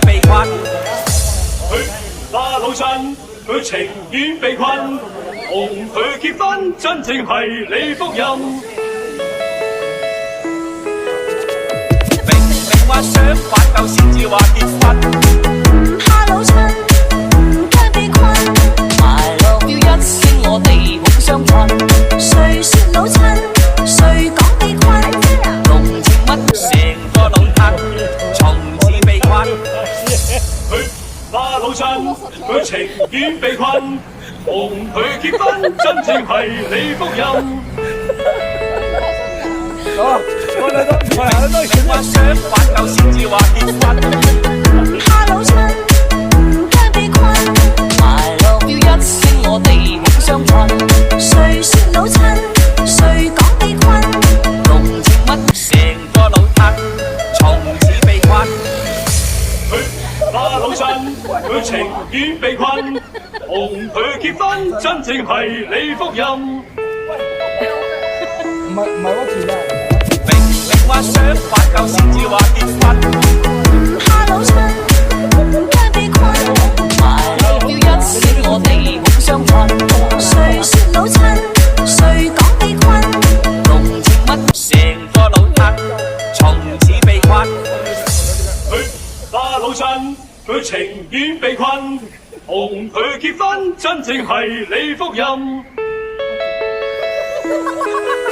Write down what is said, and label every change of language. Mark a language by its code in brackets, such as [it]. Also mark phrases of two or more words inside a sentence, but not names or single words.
[yue] 那老襯佢情願被困，同佢結婚真正係你福音。明明話想挽救先至話結婚，唔怕老襯，唔驚被困。 [en] I love you [yue] 一聲我哋好相襯，誰說老襯？誰講被困？濃情蜜成個老襯從此被困。那老襯佢情願被困，同佢結婚真正係你福音。話想挽救先至話結婚，唔怕老襯，唔驚被困。 [en] I love you [yue] 一聲我哋好相襯，誰說老襯？誰講被困？濃情蜜成個老襯從此被困。那老襯佢情願被困，同佢結婚真正係你福音。唔係嗰條啊！明明話想挽救先至話結婚，唔怕老襯，唔驚被困。 [en] I love you [yue] 一聲我哋好相襯，誰說老襯？誰講被困？濃情蜜成個老襯從此被困。那老襯佢情願被困，同佢結婚真正係你福音。